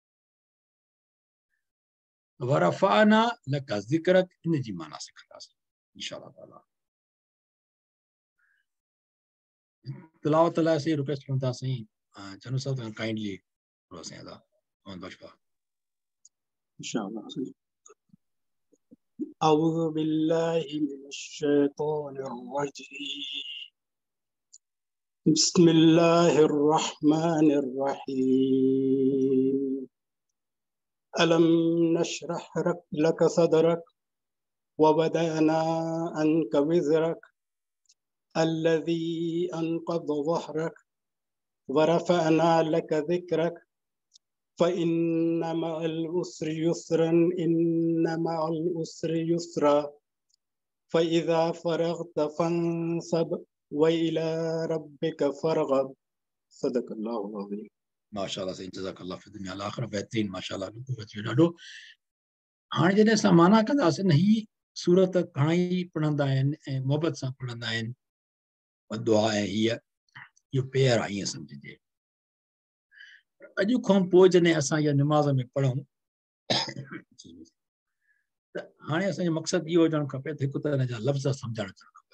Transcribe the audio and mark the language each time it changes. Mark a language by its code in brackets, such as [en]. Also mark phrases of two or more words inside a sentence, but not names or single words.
[ar] ورفعنا لك ذكرك, [sd] इन जी माना सिखंदासीं [ar] إن شاء الله تعالى. [sd] तिलावत लाइ असीं रिक्वेस्ट कयूं था साईं चनू साहब काइंडली थोरो साईं अदा मोहम्मद बशपा इंशाअल्लाह। [ar] أعوذ بالله من الشيطان الرجيم. بسم الله الرحمن الرحيم. ألم نشرح لك صدرك ووضعنا عنك وزرك الذي أنقض ظهرك ورفعنا لك ذكرك فإن مع العسر يسرا إن مع العسر يسرا فإذا فرغت فانصب وإلى ربك فارغب. صدق الله العظيم. ماشاء الله साईं جزاك الله في الدنيا والآخرة। [sd] बहितरीन माशाअल्लाह ॾाढो। हाणे जॾहिं असां माना कंदासीं न, ही सूरत घणाई पढ़ंदा आहिनि ऐं मोहबत सां पढ़ंदा आहिनि। दुआ ऐं इहो पेयर आहे ईअं सम्झिजे। अॼु खां पोइ जॾहिं असां इहा निमाज़ में पढ़ूं त हाणे असांजो मक़सदु इहो हुजणु खपे त हिकु त हिन जा लफ़्ज़ सम्झणु अचणु खपे।